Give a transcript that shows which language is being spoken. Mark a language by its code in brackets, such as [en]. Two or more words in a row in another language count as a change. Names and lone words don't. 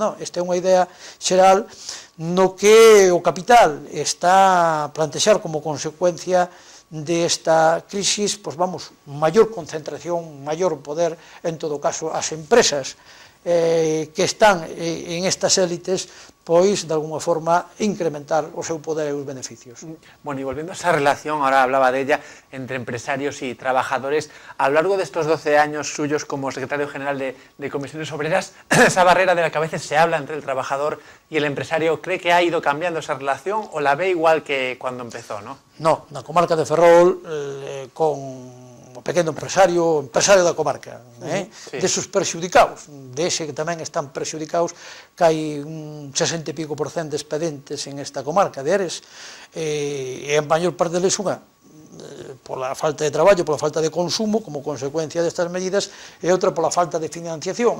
[gl] Non, esta é unha idea xeral no que o capital está a plantexar como consecuencia desta crisis, pois vamos, maior concentración, maior poder, en todo caso, as empresas que están en estas élites pois, de alguna forma, incrementar o seu poder e os beneficios. [es] Bueno, y volviendo a esa relación, ahora hablaba de ella, entre empresarios y trabajadores, a lo largo de estos 12 años suyos como secretario general de Comisiones Obreras, esa barrera de la que a veces se habla entre el trabajador y el empresario, ¿cree que ha ido cambiando esa relación o la ve igual que cuando empezó, no? No, [gl] na comarca de Ferrol, con o pequeno empresario da comarca, sí. desos perxudicados, dese que tamén están perxudicados, que hai un 60 e pico % de expedientes en esta comarca de Eres, e a maior parte deles unha pola falta de traballo, pola falta de consumo como consecuencia destas medidas, e outra pola falta de financiación.